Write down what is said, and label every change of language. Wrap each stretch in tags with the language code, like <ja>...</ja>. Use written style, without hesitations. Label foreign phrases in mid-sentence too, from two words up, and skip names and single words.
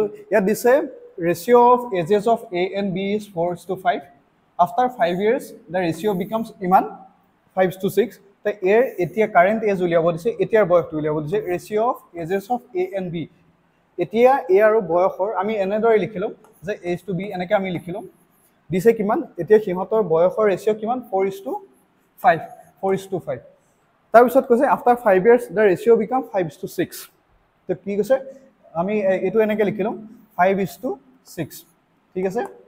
<as>ইয়াত দিছে</as> <en>ratio of ages of A and B is 4:5. after 5 years the ratio becomes ইমান 5:6।</en> <as>তো এৰ এতিয়া</as> <en>current age</en> <as>উলিয়াব দিছে, এতিয়াৰ বয়সটো উলিয়াব দিছে।</as> <en>ratio of ages of A and B,</en> <as>এতিয়া এ আৰু বয়সৰ আমি এনেদৰে লিখি ল'ম যে H to B এনেকৈ আমি লিখি ল'ম। দিছে কিমান, এতিয়া সিহঁতৰ বয়সৰ ৰেচিঅ' কিমান, 4:5। তাৰপিছত কৈছে</as> <en>after 5 years the ratio become 5:6.</en> <as>তো কি কৈছে, আমি এইটো এনেকৈ লিখি ল'ম 5:6, ঠিক আছে।</as>